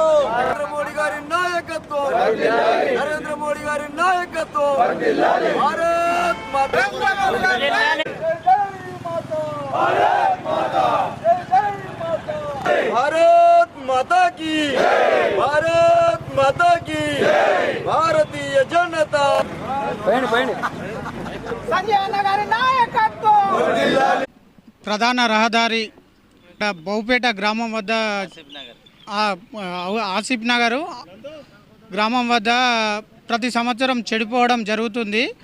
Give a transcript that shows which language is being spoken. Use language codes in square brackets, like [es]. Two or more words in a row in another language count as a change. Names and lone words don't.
[hi] नरेंद्र मोदी [te] గారి నాయకత్వ, [hi] नरेंद्र मोदी [te] గారి నాయకత్వ, [hi] भारत माता, जय जय माता, भारत माता, जय जय माता, भारत माता की, भारत माता की, भारतीय जनता. [te] ప్రధాన రహదారి బౌపేట గ్రామం వద్ద ఆసిఫ్ నగర్ గ్రామం వద్ద ప్రతి సంవత్సరం చెడిపోవడం జరుగుతుంది.